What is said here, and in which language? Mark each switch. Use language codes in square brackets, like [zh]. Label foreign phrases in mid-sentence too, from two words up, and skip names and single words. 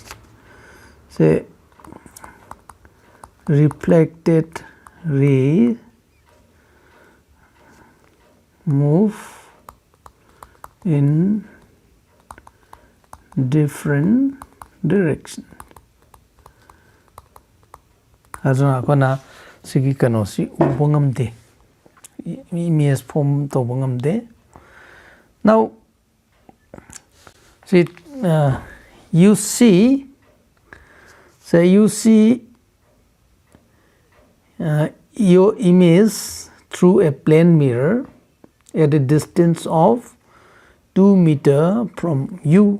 [en] Say reflected ray move in different direction. [mni] Aduna kona sigi kano si ubongamde [en] image form [mni] to bongamde. [en] Now see you see your image through a plane mirror at a distance of 2 meters from you.